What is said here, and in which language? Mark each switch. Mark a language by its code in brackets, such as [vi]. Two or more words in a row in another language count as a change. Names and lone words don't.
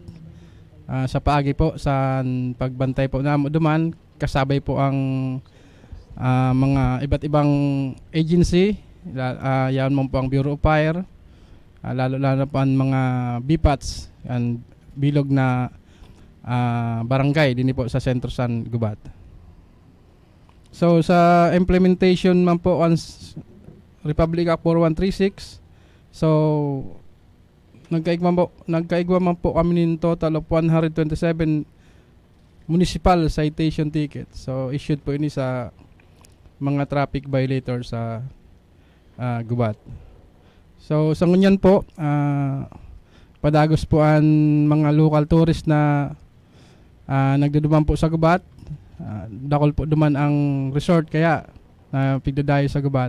[bik] Sa paagi po sa pagbantay po na duman, kasabay po ang mga iba't ibang agency Yan mo po ang Bureau of Fire, lalo po ang mga BPATs and bilog na barangay din po sa Sentro San Gubat. So sa implementation man po once Republic Act 4136, so nagkaigwa man po kami ng [en] total of 127 municipal citation tickets. [bik] So issued po ini sa mga [en] traffic violator [bik] sa Gubat. So sa ngunyan po, padagos po ang mga [en] local tourist [bik] na nagduduman po sa Gubat. Dakol po duman ang resort kaya pigdadayo sa Gubat.